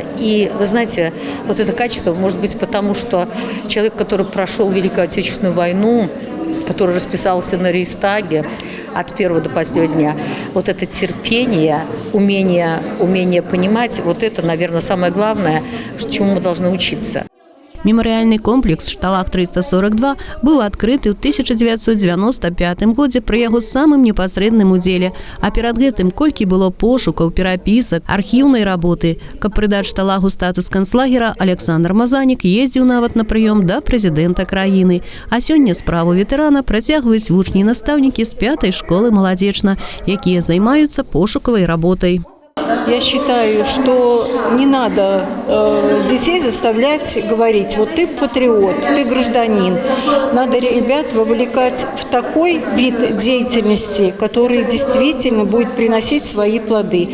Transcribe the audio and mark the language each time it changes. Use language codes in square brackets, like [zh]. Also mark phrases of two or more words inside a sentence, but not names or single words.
[ru] И, вы знаете, это качество может быть потому, что человек, который прошел Великую Отечественную войну, который расписался на Рейхстаге от первого до последнего дня, это терпение, умение понимать, это, наверное, самое главное, чему мы должны учиться. [be] Мемарыяльны комплекс «Шталах 342» быў адкрыты ў 1995 годзе пры яго самым непасрэдным удзеле, а перад гэтым колькі было пошукаў, перапісак, архіўнай работы. Каб прыдаць шталагу статус канцлагера, Александр Мазанік ездзіў нават на прыём да прэзідэнта краіны. А сёння справу ветэрана працягваюць вучні і настаўнікі з 5-й школы «Маладзечна», якія займаюцца пошукавай работай. [ru] Я считаю, что не надо детей заставлять говорить, ты патриот, ты гражданин. Надо ребят вовлекать в такой вид деятельности, который действительно будет приносить свои плоды.